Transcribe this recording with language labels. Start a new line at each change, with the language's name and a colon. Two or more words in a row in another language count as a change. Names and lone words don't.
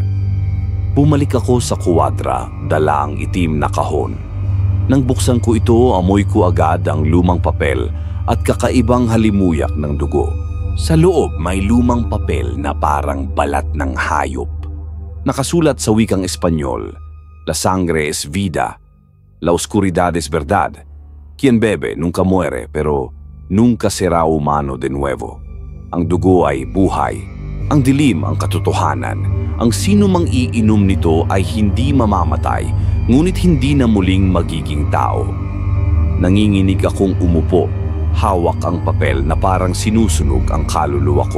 Filipino: Bumalik ako sa kuwadra, dala ang itim na kahon. Nang buksan ko ito, amoy ko agad ang lumang papel at kakaibang halimuyak ng dugo. Sa loob may lumang papel na parang balat ng hayop. Nakasulat sa wikang Espanyol,
Spanish: La sangre es vida, la oscuridad es verdad. Quien bebe nunca muere pero nunca será humano de nuevo.
Filipino: Ang dugo ay buhay, ang dilim ang katotohanan. Ang sino mang iinom nito ay hindi mamamatay, ngunit hindi na muling magiging tao. Nanginginig akong umupo. Hawak ang papel na parang sinusunog ang kaluluwa ko.